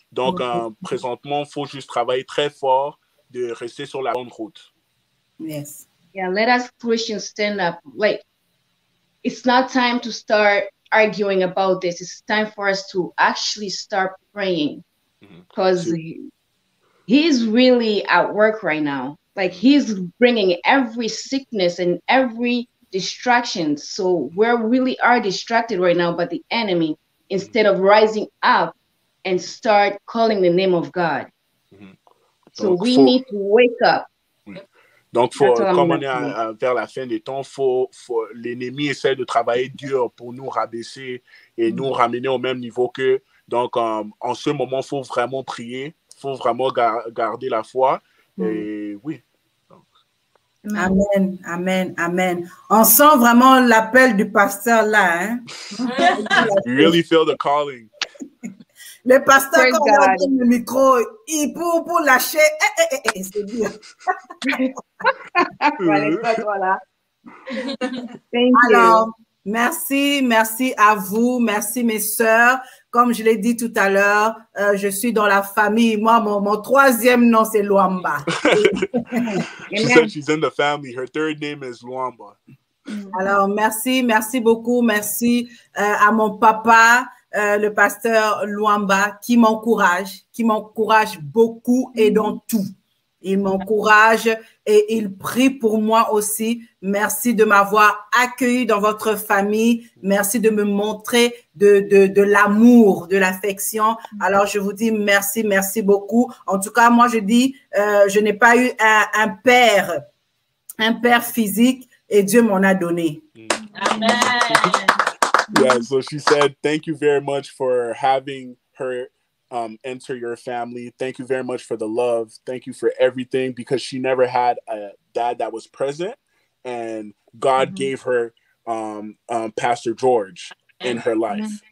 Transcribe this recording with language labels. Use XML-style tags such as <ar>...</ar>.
<fr>Donc, présentement, il faut juste travailler très fort de rester sur la bonne route.</fr> <en>Yes. Yeah, let us Christians stand up. Like, it's not time to start arguing about this. It's time for us to actually start praying, because he's really at work right now. Like, he's bringing every sickness and every distraction. So we really are distracted right now by the enemy, instead of rising up and start calling the name of God. So we need to wake up.</en> <fr>Donc, comme on est vers la fin des temps, l'ennemi essaie de travailler dur pour nous rabaisser et nous ramener au même niveau qu'eux. Donc, en ce moment, il faut vraiment prier, il faut vraiment garder la foi. Et oui. Amen, amen, amen. On sent vraiment l'appel du pasteur là. Hein?</fr> <en>You really feel the calling.</en> <fr>Le pasteur, quand on a le micro, il pour lâcher, c'est bien. Voilà. Alors, merci à vous, merci mes sœurs. Comme je l'ai dit tout à l'heure, je suis dans la famille. Moi, mon troisième nom, c'est Luamba.</fr> <en>She said she's in the family. Her third name is Luamba.</en> <fr>Alors, merci beaucoup. Merci à mon papa, le pasteur Luamba, qui m'encourage beaucoup et dans tout. Il m'encourage et il prie pour moi aussi. Merci de m'avoir accueilli dans votre famille. Merci de me montrer de l'amour, de l'affection. Alors, je vous dis merci beaucoup. En tout cas, moi, je dis, je n'ai pas eu un père physique et Dieu m'en a donné. Amen.</fr> <en>Yeah, so she said, thank you very much for having her enter your family. Thank you very much for the love. Thank you for everything, because she never had a dad that was present, and God gave her Pastor George in her life.</en>